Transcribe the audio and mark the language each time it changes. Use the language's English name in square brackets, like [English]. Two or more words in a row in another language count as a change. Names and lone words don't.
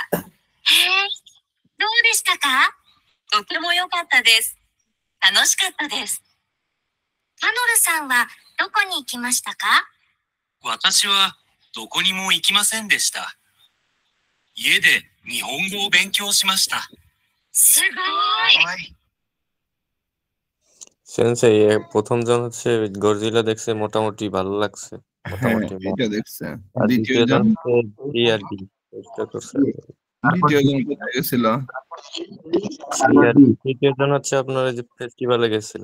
[Japanese] へえ、どうでしたか？とても良かったです。楽しかったです。ハノルさんはどこに行きましたか？私はどこにも行きませんでした。家で日本語を勉強しました。すごい。 [Bangla] সেন্সেই প্রথম জন হচ্ছে গডজিলা দেখছে, মোটামুটি ভালো লাগছে, হ্যাঁ, মোটামুটি এটা দেখছে। আর দ্বিতীয় দ্বিতীয় জন, জন হচ্ছে ডি আর ডি, চেষ্টা করছে। দ্বিতীয় জন কোথায় গেছিল? তৃতীয় জন হচ্ছে আপনার ওই যে ফেস্টিভ্যালে গেছিল।